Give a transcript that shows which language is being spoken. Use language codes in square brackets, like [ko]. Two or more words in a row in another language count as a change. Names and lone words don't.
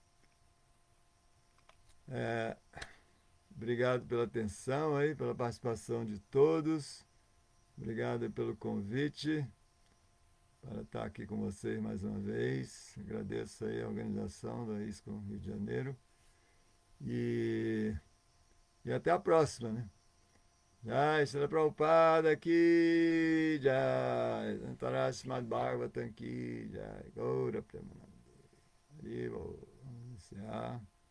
[pt] Obrigado pela atenção aí, pela participação de todos. Obrigado pelo convite para estar aqui com vocês mais uma vez. Agradeço aí a organização da ISCOM Rio de Janeiro. E até a próxima, né? [hi] जय श्रील प्रभुपाद की जय, अन्तर श्रीमद् भागवतम् की जय, गौर प्रेमानन्दे. [pt] Vamos encerrar.